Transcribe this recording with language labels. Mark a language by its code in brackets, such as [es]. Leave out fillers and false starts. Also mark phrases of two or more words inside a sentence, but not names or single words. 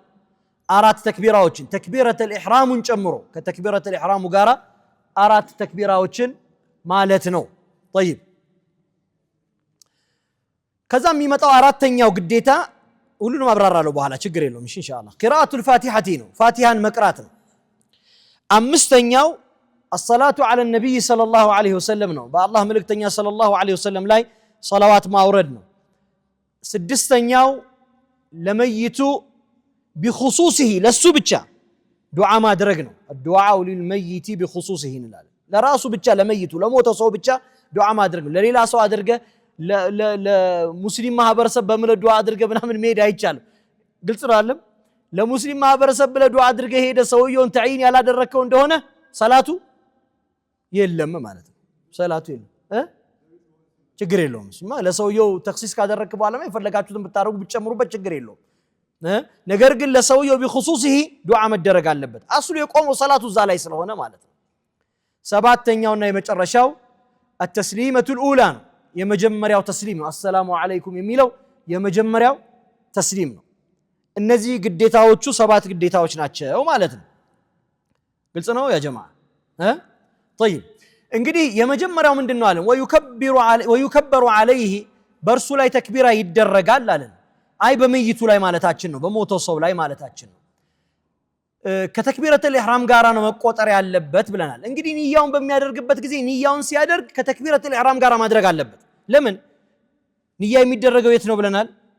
[am] 4 ተክቢራዎችን [ar] تكبيرة الإحرام [am] ጨምሮ [ar] تكبيرة الإحرام [am] ጋራ 4 ተክቢራዎችን ማለት ነው። طيب ከዛ የሚመጣው አራተኛው ግዴታ ሁሉንም አብራራለሁ በኋላ ችግር የለውም። እሺ ኢንሻአላህ [ar] قراءة الفاتحة [am] ነው። ፋቲሃን መቅራት ነው። አምስተኛው [ar] الصلاة على النبي صلى الله عليه وسلم [am] ነው። በአላህ መልእክተኛ [ar] صلى الله عليه وسلم [am] ላይ صلوات ማውረድ ነው። ስድስተኛው ለመይቱ بخصوصه ለሱ ብቻ ዱዓ ማድረግ ነው። [ar] الدعاء للميت بخصوصه [am] እንላለን። ለራሱ ብቻ ለመይቱ ለሞተ ሰው ብቻ ዱዓ ማድረግ ነው። ለሌላ ሰው አድርገ ለሙስሊም ማህበረሰብ በመለ ዱዓ አድርገ ምናምን መሄድ አይቻልም። ግልጽ ነው አይደል? ለሙስሊም ማህበረሰብ ብለ ዱዓ አድርገ ሄደ ሰውየውን ተዕይን ያላደረከው እንደሆነ ሰላቱ የለም ማለት ነው። ሰላቱ የለም ችግር የለውም። እሱማ ለሰውየው ተክሲስ ካደረክ በኋላ የፈለጋችሁትን ብታረጉ ብትጨምሩበት ችግር የለውም። ነገር ግን ለሰውየው بخصوصه ዱዓ መደረግ አለበት። አስሉ የቆመው ሰላቱ እዛ ላይ ስለሆነ ማለት ነው። ሰባተኛውና የመጨረሻው [ar] التسليمة الأولى [am] ነው። የመጀመሪያው ተስሊም ነው። [ar] السلام عليكم [am] የሚለው የመጀመሪያው ተስሊም ነው። እነዚህ ግዴታዎቹ 7 ግዴታዎች ናቸው ማለት ነው። ግልጽ ነው [ar] يا جماعة [am] طيب እንግዲህ የመጀመሪያው ምንድነው አለን? [ar] ويكبر عليه [am] በርሱ ላይ ተክቢራ ይደረጋል አለን። አይ በመይቱ ላይ ማለታችን ነው፣ በሞተው ሰው ላይ ማለታችን ነው። [ar] تكبيرة الإحرام [am] ጋራ ነው መቆጠር ያለበት ብለናል። እንግዲህ ንያውን በሚያደርግበት ጊዜ ንያውን ሲያደርግ [ar] تكبيرة الإحرام [am] ጋራ ማድረግ አለበት። ለምን ንያ የሚደረገው የት ነው ብለናል?